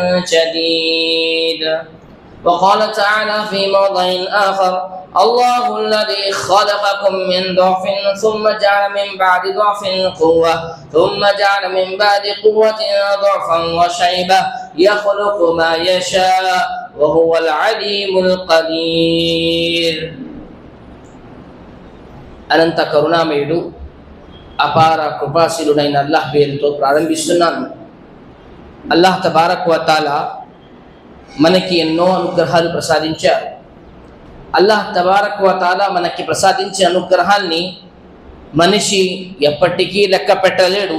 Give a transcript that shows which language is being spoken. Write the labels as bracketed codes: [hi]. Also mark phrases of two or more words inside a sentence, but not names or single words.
[ar] جديد وقال تعالى في موضع آخر الله الذي خلقكم من ضعف ثم جعل من بعد ضعف قوة ثم جعل من بعد قوة ضعفا وشيبة يخلق ما يشاء وهو العليم القدير [te] అనంత కరుణామయుడు అపార కృపాశీలుడైన అల్లాహ్ పేరుతో ప్రారంభిస్తున్నాను. [ar] الله تبارك و تعالى [te] మనకి ఎన్నో అనుగ్రహాలు ప్రసాదించారు. [ar] الله تبارك و تعالى [te] మనకి ప్రసాదించే అనుగ్రహాన్ని మనిషి ఎప్పటికీ లెక్క పెట్టలేడు.